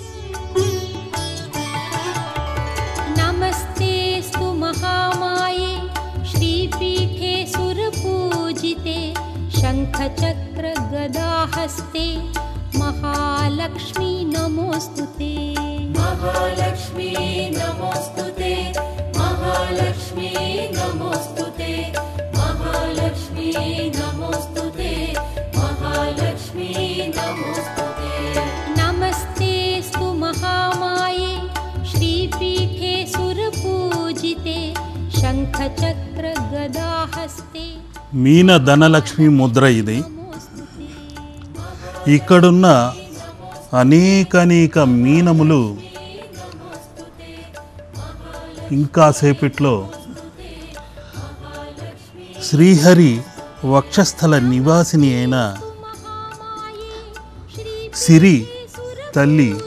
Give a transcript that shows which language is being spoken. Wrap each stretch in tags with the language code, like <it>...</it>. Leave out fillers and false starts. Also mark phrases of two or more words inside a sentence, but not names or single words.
<sa>నమస్తేస్తు మహామాయే శ్రీపీఠే సురపూజితే శంఖచక్ర గదాహస్తే మహాలక్ష్మీ నమోస్తుతే. महालक्ष्मी नमोस्तुते, महालक्ष्मी नमोस्तुते, महालक्ष्मी नमोस्तुते, महालक्ष्मी नमोस्तुते. नमस्तेस्तु महामाये श्रीपीठे सुरपूजिते शंखचक्र गदाहस्ते</sa> <te>మీన ధనలక్ష్మి ముద్ర ఇది.</te> <sa>नमोस्तुते.</sa> <te>ఇక్కడున్న అనేక మీనములు ఇంకా సేపట్లో శ్రీహరి వక్షస్థల నివాసిని అయిన సిరి తల్లి</te>